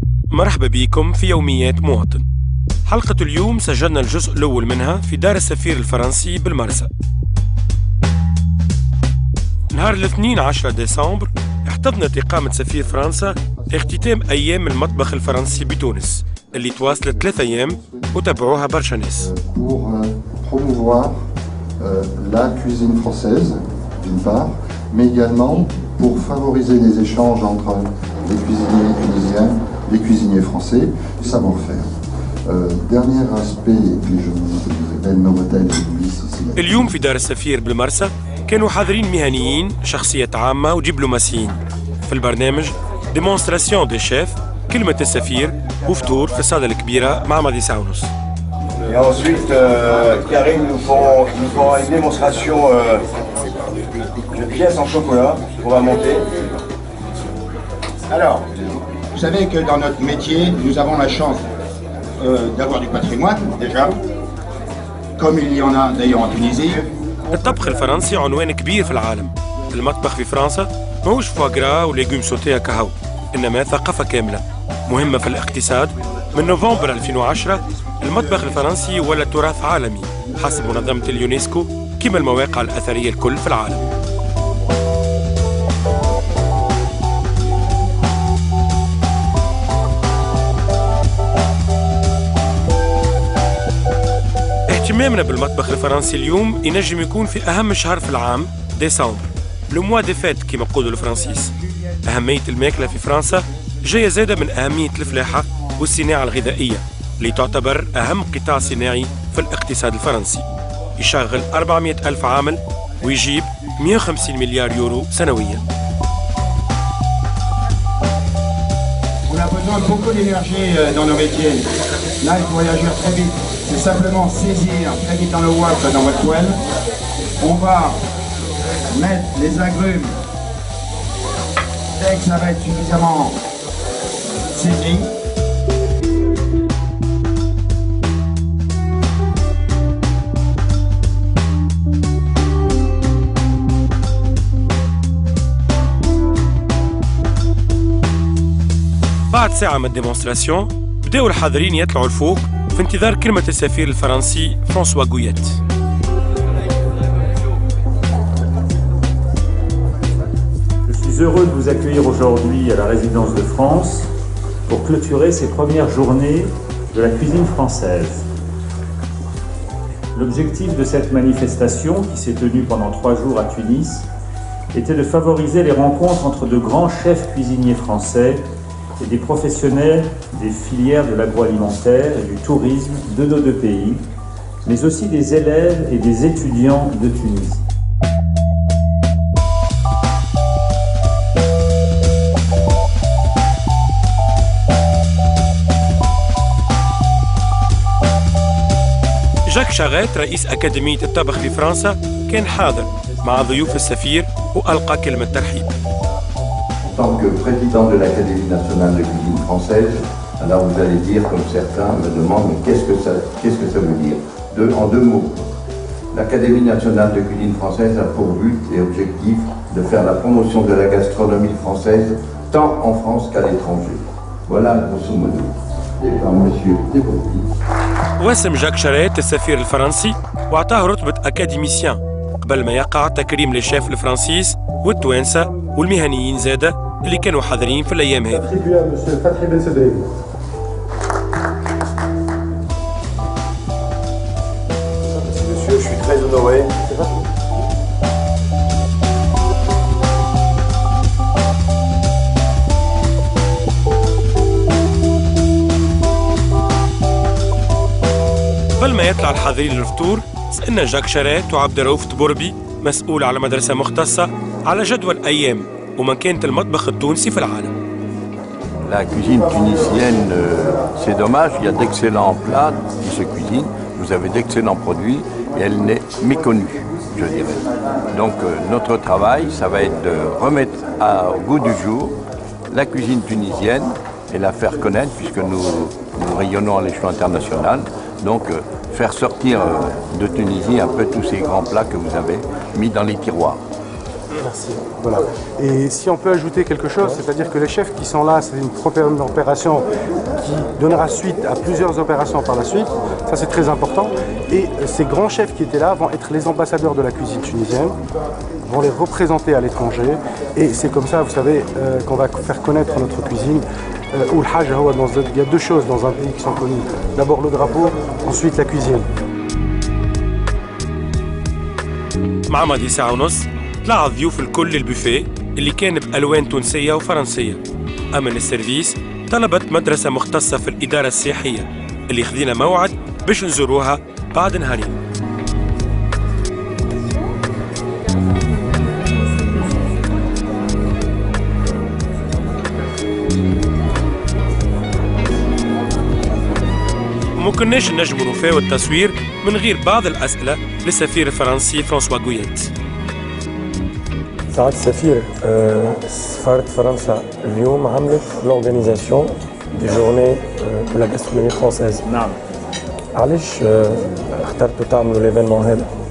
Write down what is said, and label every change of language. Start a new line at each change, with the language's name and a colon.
Arabic: مرحبا بكم في يوميات مواطن. حلقة اليوم سجلنا الجزء الأول منها في دار السفير الفرنسي بالمرسى. نهار الاثنين 10 ديسمبر احتضنت إقامة سفير فرنسا اختتام أيام المطبخ الفرنسي بتونس اللي تواصلت 3 أيام وتابعوها برشا ناس.
French: promouvoir la cuisine française d'une part, mais également pour favoriser les échanges entre les cuisiniers tunisiens, les cuisiniers français, du savoir-faire. Dernier aspect que je vous appelle Novotel ici.
Arabic: اليوم في دار السفير بالمرسى كانوا حاضرين مهنيين، شخصيات عامة ودبلوماسيين. في البرنامج ديمونستراسيون دي شيف، كلمة السفير وفطور في الصالة الكبيرة مع ماضي ساعة ونص.
French: Et ensuite, Karim nous fera une démonstration de pièces en chocolat qu'on va monter. Alors, vous savez que dans notre métier, nous avons la chance d'avoir du patrimoine, déjà, comme il y en a d'ailleurs en Tunisie.
Arabic: الطبخ الفرنسي عنوان كبير في العالم. المطبخ في فرنسا ماهوش فواغرا وليغوم سوتيه كهو، إنما ثقافة كاملة مهمة في الاقتصاد. من نوفمبر 2010 المطبخ الفرنسي ولا تراث عالمي حسب منظمة اليونسكو كما المواقع الأثرية الكل في العالم. اهتمامنا بالمطبخ الفرنسي اليوم ينجم يكون في أهم شهر في العام ديسمبر،
French: لو موا دي فيت
Arabic: كما يقولوا الفرنسيس. أهمية الماكلة في فرنسا جاية زادة من أهمية الفلاحة والصناعة الغذائية اللي تعتبر أهم قطاع صناعي في الاقتصاد الفرنسي. يشغل 400 ألف عامل ويجيب 150 مليار يورو سنويا.
French: On a besoin de beaucoup d'énergie dans nos métiers. Là, il faut réagir très vite. C'est simplement saisir très vite dans le wafle dans votre poêle. On va mettre les agrumes dès que ça va être suffisamment saisi.
Arabic: بعد ساعة من الديمونستراسيون بدأوا الحاضرين يطلعوا الفوق في انتظار كلمة السفير الفرنسي فرانسوا غويت.
French: Je suis heureux de vous accueillir aujourd'hui à la résidence de France pour clôturer ces premières journées de la cuisine française. L'objectif de cette manifestation, qui s'est tenue pendant 3 jours à Tunis, était de favoriser les rencontres entre de grands chefs cuisiniers français et des professionnels des filières de l'agroalimentaire et du tourisme de nos 2 pays, mais aussi des élèves et des étudiants de Tunisie.
Arabic: جاك شاريت رئيس أكاديمية الطبخ في فرنسا كان حاضر مع ضيوف السفير وألقى كلمة ترحيب.
French: En tant que président de l'Académie nationale de cuisine française, alors vous allez dire, comme certains me demandent, mais qu'est-ce que ça veut dire? En 2 mots. L'Académie nationale de cuisine française a pour but et objectif de faire la promotion de la gastronomie française tant en France qu'à l'étranger. Voilà grosso modo. Et par monsieur Despoty.
Arabic: واسم جاك شاريت السفير الفرنسي واعطاه رتبة أكاديميسيان قبل ما يقع تكريم للشيف الفرنسيس والتوانسة والمهنيين زادة اللي كانوا حاضرين في الأيام هذه.
French: Monsieur, je suis très honoré.
Arabic: حاضرين الفطور سألنا جاك شارات وعبد الرؤوف تبوربي مسؤول على مدرسة مختصة على جدول أيام ومكانة المطبخ التونسي في العالم.
French: La cuisine tunisienne, c'est dommage, il y a d'excellents plats qui se cuisinent, vous avez d'excellents produits et elle n'est méconnue, je dirais. Donc notre travail, ça va être de remettre au goût du jour la cuisine tunisienne et la faire connaître puisque nous rayonnons à l'échelon international. Donc faire sortir de Tunisie un peu tous ces grands plats que vous avez mis dans les tiroirs. Merci. Voilà. Et si on peut ajouter quelque chose, c'est-à-dire que les chefs qui sont là, c'est une première opération qui donnera suite à plusieurs opérations par la suite. Ça, c'est très important. Et ces grands chefs qui étaient là vont être les ambassadeurs de la cuisine tunisienne, vont les représenter à l'étranger. Et c'est comme ça, vous savez, qu'on va faire connaître notre cuisine. Il y a deux choses dans un pays qui sont connues. D'abord le drapeau, ensuite la cuisine.
Arabic: مع ماضي ساعة ونص طلع ضيوف الكل البوفيه اللي كان بألوان تونسية وفرنسية. أما السيرفيس طلبت مدرسة مختصة في الإدارة السياحية اللي خذينا موعد باش نزوروها بعد نهارين. ممكناش نجموا نوفاو التصوير من غير بعض الأسئلة للسفير الفرنسي فرانسوا غويات. سعادة السفير، سفارة فرنسا اليوم عملت
French: l'organisation des journées de la gastronomie française.
Arabic: نعم. علاش اخترتوا تعملوا l'événement هذا؟